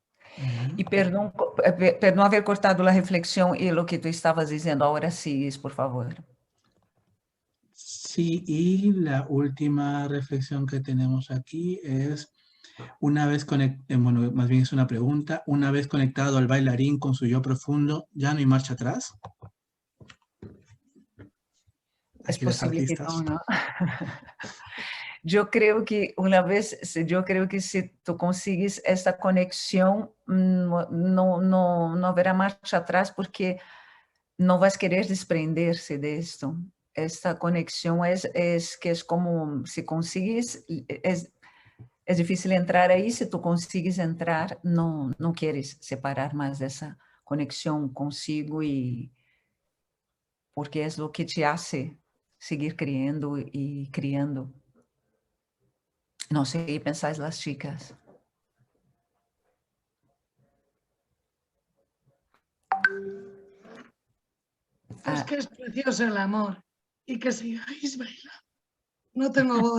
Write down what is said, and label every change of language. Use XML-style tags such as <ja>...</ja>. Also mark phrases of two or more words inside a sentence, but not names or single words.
<pt>E perdão haver cortado a reflexão e o que tu estavas dizendo. Agora sim, por favor.</pt> <es>Sí, y la última reflexión que tenemos aquí es, una vez bueno, más bien es una pregunta, una vez conectado al bailarín con su yo profundo, ¿ya no hay marcha atrás?</es> <pt>É</pt> <es>Aquí los</es> <pt>possível que</pt> <es>artistas.</es> <pt>não, não? Eu creio que se tu consegues esta conexão, não haverá marcha atrás, porque não vais querer desprender-se disto. Esta conexão é que é como, se consegues, é difícil entrar aí, se tu consegues entrar, não queres separar mais dessa conexão consigo, e porque é o que</pt> <es>te hace</es> <pt>seguir criando e criando.</pt> <es>No sé qué pensáis las chicas. Pues que es precioso el amor y que sigáis bailando. No tengo voz.</es>